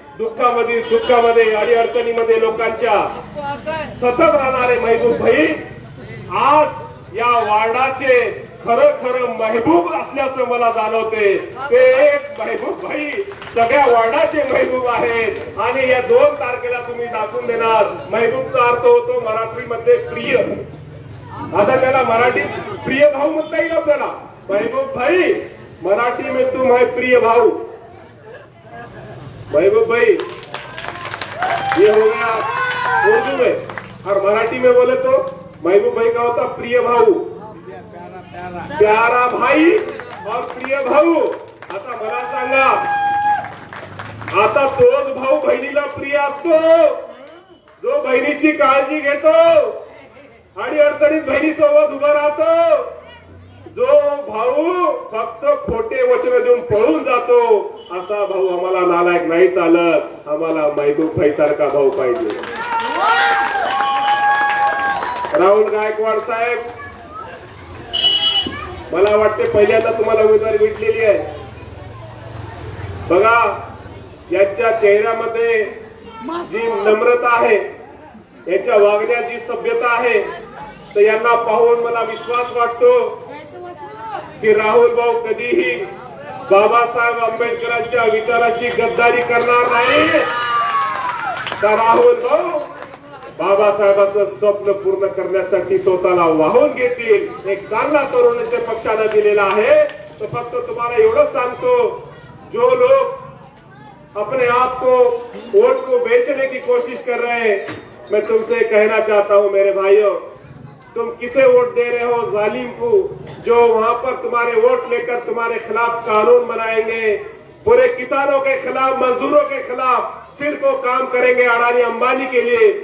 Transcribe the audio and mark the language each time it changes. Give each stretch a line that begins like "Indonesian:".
Marathi: दुःखामध्ये सुखामध्ये अडीअडचणीमध्ये लोकांच्या सतत राहणारे महबूब भाई आज या वार्डाचे खरं खरं महबूब असल्याचं मला जाणवते. ते एक महबूब भाई सगळ्या वार्डाचे महबूब आहेत. आणि या 2 तारखेला तुम्ही दाखवून देणार. महबूबचा अर्थ होतो मराठीमध्ये प्रिय. आता त्याला मराठीत प्रिय भाऊ म्हणता येईल आपल्याला.
Hindi: महबूब भाई मराठी में तुम है प्रिय भाऊ. महबूब भाई ये हो गया उर्दू में, और मराठी में बोले तो महबूब भाई का होता प्रिय भाऊ, प्यारा भाई और प्रिय भाऊ.
Marathi: आता मला सांगा, आता तोच भाऊ बहिणीला प्रिय असतो जो बहिणीची काळजी घेतो आणि अडचणीत बहिणीसोबत उभा राहतो. जो भाऊ फक्त खोटे वचन देऊन पळून जातो असा भाऊ आम्हाला नालायक नाही चालत. आम्हाला महबूब भाई सारखा भाऊ पाहिजे. राहुल गायकवाड साहेब, मला वाटते पहिल्यांदा तुम्हाला उमेदवारी भेटलेली आहे. बघा यांच्या चेहऱ्यामध्ये जी नम्रता आहे, यांच्या वागण्यात जी सभ्यता आहे, तर यांना पाहून मला विश्वास वाटतो की राहुल भाऊ कधीही बाबासाहेब आंबेडकरांच्या विचाराशी गद्दारी करणार नाही. तर राहुल भाऊ बाबासाहेबांचं स्वप्न पूर्ण करण्यासाठी स्वतःला वाहून घेतील. एक चांगला तरुणाच्या पक्षाला दिलेला आहे. तो फक्त तुम्हाला एवढंच सांगतो,
Hindi: जो लोग अपने आप को वोट को बेचने की कोशिश कर रहे हैं, मैं तुमसे कहना चाहता हूं मेरे भाइयों, तुम किसे वोट दे रहे हो? जालिम को, जो वहां पर तुम्हारे वोट लेकर तुम्हारे खिलाफ कानून बनाएंगे, पूरे किसानों के खिलाफ, मजदूरों के खिलाफ सिर्फ वो काम करेंगे अडानी अंबानी के लिए.